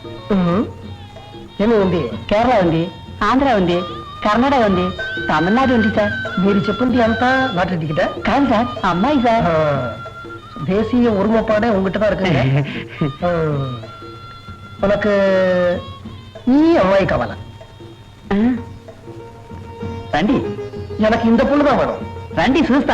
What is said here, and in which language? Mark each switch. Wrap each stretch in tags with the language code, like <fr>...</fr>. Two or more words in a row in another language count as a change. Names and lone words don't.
<te>ఏమి ఉంది? కేరళ ఉంది, ఆంధ్ర ఉంది, కర్ణాటక ఉంది, తమిళనాడు ఉంది సార్. మీరు చెప్పింది అంతా లాటరీ టికెటా? కాదు సార్, అమ్మాయి సార్.</te> <ta>தேசிய ஒருமைப்பாடே உங்ககிட்ட தான் இருக்குங்க.</ta> <te>உனக்கு ఈ అమ్మాయి కావాలా? రండి,</te> <ta>எனக்கு இந்த பொண்ணு தான் வேணும்.</ta> <te>రండి చూస్తా.</te>